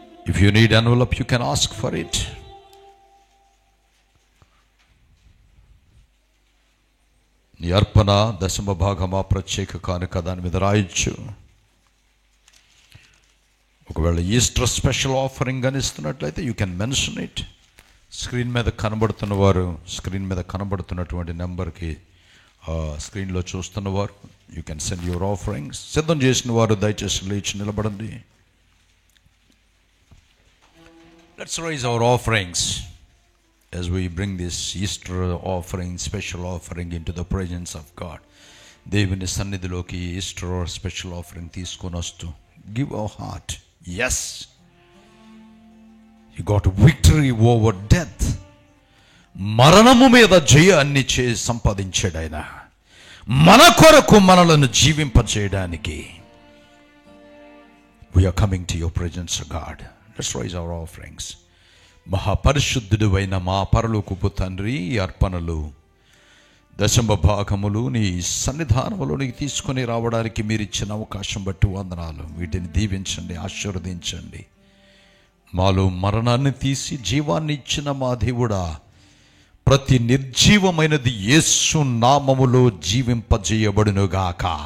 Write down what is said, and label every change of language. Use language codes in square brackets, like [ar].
[en] If you need envelope, you can ask for it. [te] నీ అర్పణ, దశమ భాగమా, ప్రత్యేక కానుక దాని మీద రాయొచ్చు. [en] ఒకవేళ Easter special offering [te] అని ఇస్తున్నట్లయితే [en] You can mention it. [te] Screen మీద కనబడుతున్నవారు, స్క్రీన్ మీద కనబడుతున్నటువంటి నెంబర్కి, స్క్రీన్లో చూస్తున్నవారు [en] You can send your offerings. [te] సిద్ధం చేసిన వారు దయచేసి లేచి నిలబడండి. [en] Let's raise our offerings as we bring this Easter offering, special offering into the presence of God. [te] దేవుని సన్నిధిలోకి ఈస్టర్ స్పెషల్ ఆఫరింగ్ తీసుకొని వస్తూ [en] give our heart. Yes, he got victory over death. [te] మరణము మీద జయాన్ని సంపాదించాడు ఆయన మన కొరకు మనలను జీవింపచేయడానికి. [en] We are coming to your presence, God. Let's raise our offerings. [te] మహాపరిశుద్ధుడు అయిన మా పరలోకపు తండ్రి, ఈ అర్పణలు దశమ భాగములు నీ సన్నిధానములోనికి తీసుకొని రావడానికి మీరు ఇచ్చిన అవకాశం బట్టి వందనాలు. వీటిని దీవించండి, ఆశీర్వదించండి. మాలో మరణాన్ని తీసి జీవాన్ని ఇచ్చిన మా దేవుడా, ప్రతి నిర్జీవమైనది యేసు నామములో జీవింపజేయబడునుగాక.